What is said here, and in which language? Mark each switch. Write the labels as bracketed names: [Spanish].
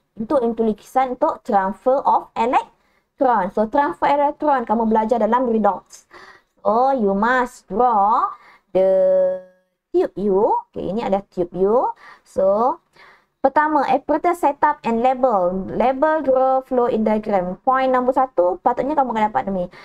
[Malay] Untuk lukisan untuk transfer of electron. So, transfer electron kamu belajar dalam redox. [English] So, you must draw the tube U. [Malay] Okay, ini ada tube U. So, pertama, apparatus setup and label. [English] Label, draw, flow in diagram. [Malay] Point nombor 1, patutnya kamu akan dapat ni.